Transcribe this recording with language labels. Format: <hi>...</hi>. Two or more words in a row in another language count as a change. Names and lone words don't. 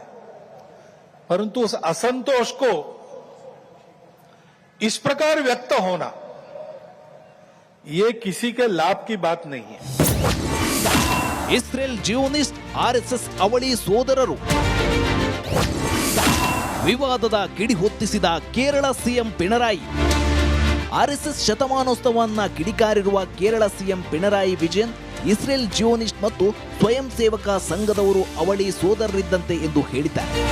<hi>परंतु उस असंतोष को इस प्रकार व्यक्त होना, ये किसी के लाभ की बात नहीं है.</hi> <kn>ಇಸ್ರೇಲ್ ಜಿಯೋನಿಸ್ಟ್ ಆರ್ಎಸ್ಎಸ್ ಅವಳಿ ಸೋದರರು. ವಿವಾದದ ಕಿಡಿ ಹೊತ್ತಿಸಿದ ಕೇರಳ ಸಿಎಂ ಪಿಣರಾಯಿ. ಆರ್ಎಸ್ಎಸ್ ಶತಮಾನೋತ್ಸವವನ್ನ ಕಿಡಿಕಾರಿರುವ ಕೇರಳ ಸಿಎಂ ಪಿಣರಾಯಿ ವಿಜಯನ್, ಇಸ್ರೇಲ್ ಜಿಯೋನಿಸ್ಟ್ ಮತ್ತು ಸ್ವಯಂ ಸೇವಕ ಸಂಘದವರು ಅವಳಿ ಸೋದರರಿದ್ದಂತೆ ಎಂದು ಹೇಳಿದ್ದಾರೆ.</kn>